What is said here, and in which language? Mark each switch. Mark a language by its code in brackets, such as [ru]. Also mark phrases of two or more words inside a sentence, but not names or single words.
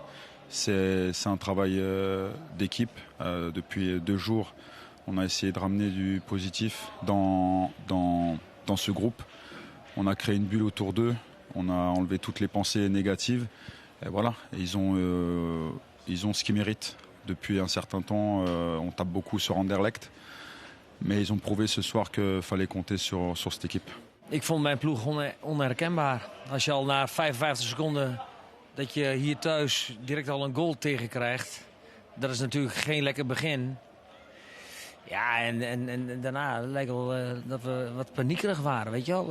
[fr] C'est un travail d'équipe. Depuis 2 jours, on a essayé de ramener du positif dans ce groupe. On a créé une bulle autour d'eux, on a enlevé toutes les pensées négatives. Et voilà, ils ont ce qu'ils méritent. Depuis un certain temps, on tape beaucoup sur Anderlecht. Mais ils ont prouvé ce soir qu'il fallait compter sur cette équipe. [nl] Ik vond mijn ploeg onherkenbaar. Als je al na 55 seconden dat je hier thuis direct al een goal tegenkrijgt. Dat is natuurlijk geen lekker begin. Ja, en daarna lijkt wel dat we wat paniekerig waren, weet je wel.